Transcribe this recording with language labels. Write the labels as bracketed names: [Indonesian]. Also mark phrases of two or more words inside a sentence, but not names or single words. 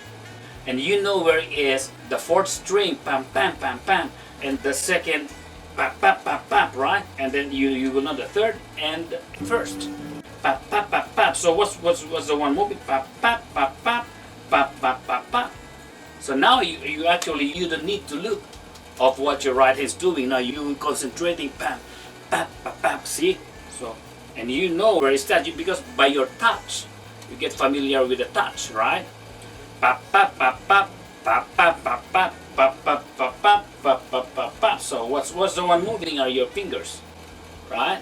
[English] And you know where is the fourth string, pam, pam, pam, pam, and the second, pap, pap, pap, pap, right? And then you will know the third and first, pap, pap, pap, pap. So what's the one moving? Pap, pap, pap, pap, pap, pap, pap, pap. So now you don't need to look of what your right hand is doing. Now you concentrating, pam, pap, pap, pap. See? So, and you know where it's that because by your touch, you get familiar with the touch, right? Pap, pap, pap, pap, pap, pap, pap, pap, pap, pap, pap, pap, pap, pap, pap, pap. So what's the one moving are your fingers, right?